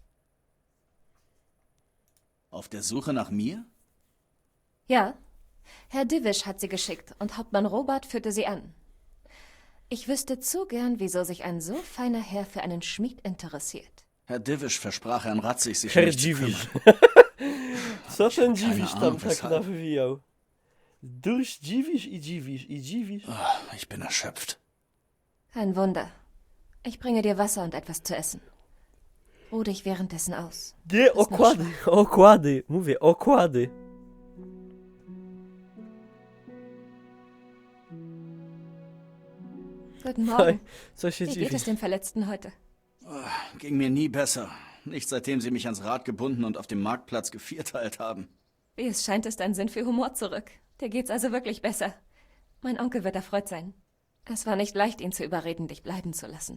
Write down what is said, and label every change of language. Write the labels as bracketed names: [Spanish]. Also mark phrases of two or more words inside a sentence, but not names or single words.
[German] Auf der Suche nach mir? Ja, Herr Divisch hat sie geschickt und Hauptmann Robert führte sie an. Ich wüsste zu gern, wieso sich ein so feiner Herr für einen Schmied interessiert. Herr Divisch versprach Herrn Ratzig, sich Herr um mich zu Dziwisz. kümmern. [Polish] Co ten Dziwisz [German] Ahnung, [Polish] tam tak [German] weshalb. [Polish] nawijał? Durch Dziwisz i Dziwisz i Dziwisz. [German] Ich bin erschöpft. Kein Wunder. Ich bringe dir Wasser und etwas zu essen. Ruh dich währenddessen aus. [Polish] Nie, [German] Bist noch [Polish] okłady, okłady. Mówię, okłady. [German] Guten Morgen. [Polish] Co się [German] Wie geht [Polish] dziwisz? [German] es dem Verletzten heute? Ging mir nie besser. Nicht seitdem sie mich ans Rad gebunden und auf dem Marktplatz gevierteilt haben. Wie es scheint, ist dein Sinn für Humor zurück. Dir geht's also wirklich besser. Mein Onkel wird erfreut sein. Es war nicht leicht, ihn zu überreden, dich bleiben zu lassen.